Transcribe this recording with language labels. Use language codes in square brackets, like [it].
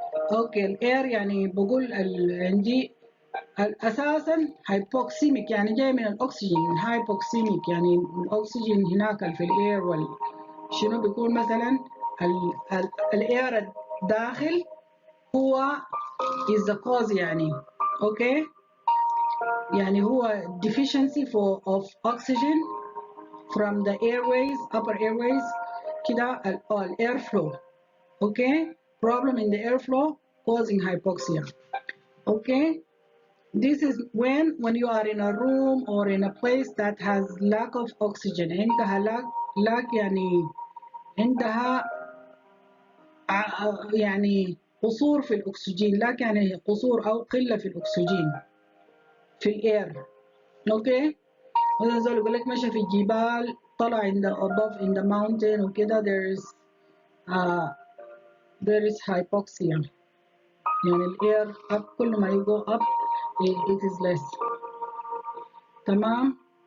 [ar] Okay, الاير يعني بقول عندي اساسا hypoxemic يعني جاي من الاكسجين. hypoxemic يعني الاكسجين هناك في الاير شنو بيكون مثلا الاير الداخل هو [en] is the cause [ar] يعني. اوكي، يعني هو [en] deficiency of oxygen from the airways upper airways [ar] كده [en] air flow. okay, problem in the airflow causing hypoxia. okay, this is when you are in a room or in a place that has lack of oxygen. [ar] عندها lack يعني عندها يعني قصور في الأكسجين. لاك يعني قصور أو قلة في الأكسجين في الإير. أوكي مثلا زول يقول لك مشى في الجبال، طلع [en] in the above in the mountain [ar] وكده uh, [en] there is hypoxia. [ar] يعني الاير up كل ما يجو up [en] it is less. [ar] تمام.